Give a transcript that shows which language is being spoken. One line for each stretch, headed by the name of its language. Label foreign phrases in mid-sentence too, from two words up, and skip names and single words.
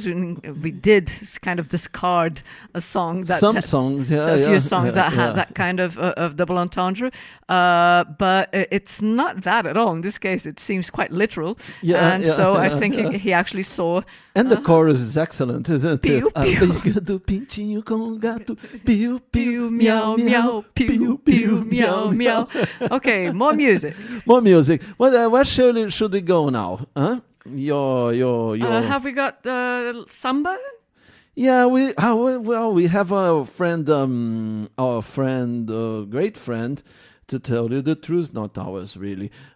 English: We did kind of discard a song that... Some songs, yeah. A few songs that had that kind of double entendre. But it's not that at all. In this case, it seems quite literal. So I think he actually saw... And the chorus is excellent, isn't piu, it? Piu.
Portuguese: Briga do pintinho com o gato. Piu, piu, meow, meow. Piu, piu,
English: meow, meow. Okay, more music. More music. Well, where should we go now? Huh? Your. Have we got samba? Yeah, we have our friend, great friend, to tell you the truth, not ours really.